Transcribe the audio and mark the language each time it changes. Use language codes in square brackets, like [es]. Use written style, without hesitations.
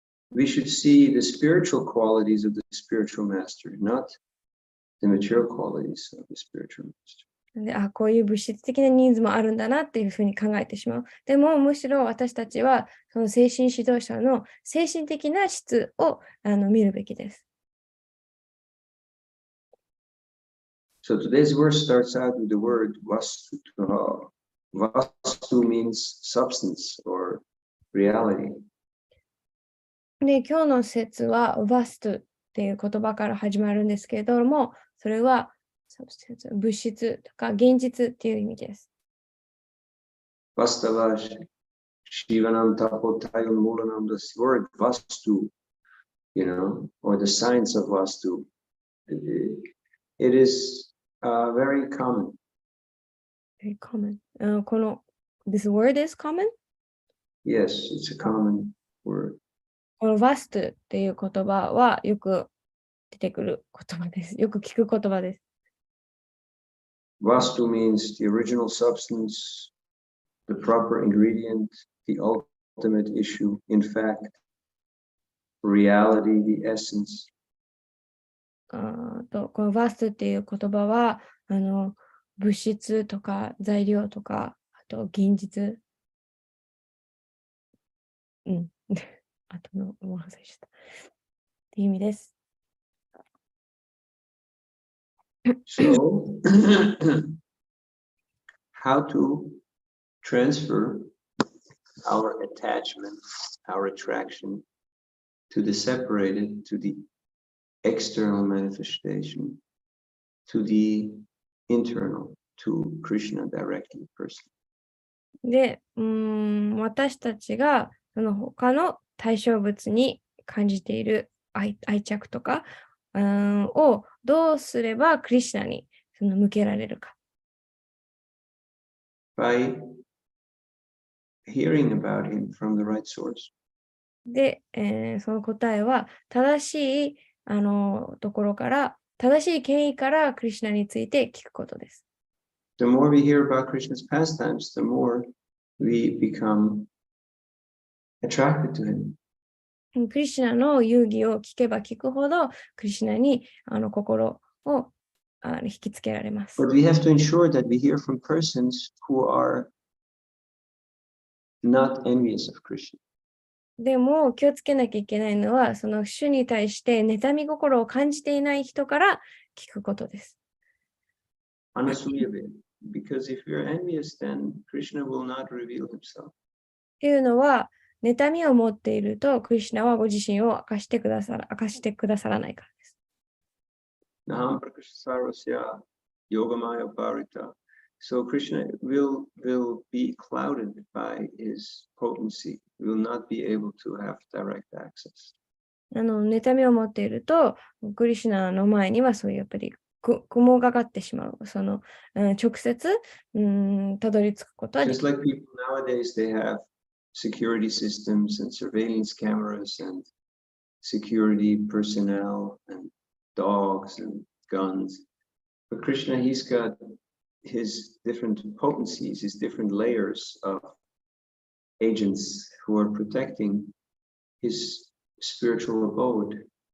[en] we should see the spiritual qualities of the spiritual master, not the material qualities of the spiritual master. [ja] で、こういう物質的なニーズもあるんだなっていうふうに考えてしまう。でも、むしろ私たちは、その精神指導者の精神的な質を見るべきです。 [en] So today's verse starts out with the word vastu. Vastu means substance or reality. [ja] で、今日の説は vast っていう言葉から始まるんですけれども、それは物質とか現実っていう意味です。 [sa] Vastava Shivanam Tapotayam Mulanam, [en] this word Vastu, or the science of Vastu, it is very common. Very common. This word is common? Yes, it's a common word. [ja] この vast っていう言葉はよく出てくる言葉です。よく聞く言葉です。 [en] Vastu means the original substance, the proper ingredient, the ultimate issue, in fact, reality, the essence. [ja] この vast っていう言葉は物質とか材料とか、あと現実。あとのもう忘れちゃった。っていう意味です。 [en] So, how to transfer our attachment, our attraction to the separated, to the external manifestation, to the internal, to Krishna directly, personally. [ja] で、私たちがその他の対象物に感じている愛着とかをどうすればクリシュナに向けられるか。 [en] By hearing about him from the right source. [ja] で、その答えは正しいところから、正しい権威からクリシュナについて聞くことです。 [en] The more we hear about Krishna's pastimes, the more we become attracted to him. [ja] クリシュナの遊戯を聞けば聞くほど、クリシュナに心を引きつけられます。 [en] But we have to ensure that we hear from persons who are not envious of Krishna. [ja] でも気をつけなきゃいけないのは、その主に対して妬み心を感じていない人から聞くことです。 [en] Because if you're envious, then Krishna will not reveal himself. [ja] っていうのは、妬みを持っていると、クリシュナはご自身を明かしてくださらないからです。 [sa] Naham prakasarvasya yogamaya parita. [en] So Krishna will be clouded by his potency. Will not be able to have direct access. [ja] 妬みを持っていると、クリシュナの前にはそういうやっぱり雲がかってしまう。直接たどり着くことはできない。 [en] Just like people nowadays, they have security systems and surveillance cameras and security personnel and dogs and guns. But Krishna, he's got his different potencies, his different layers of agents who are protecting his spiritual abode.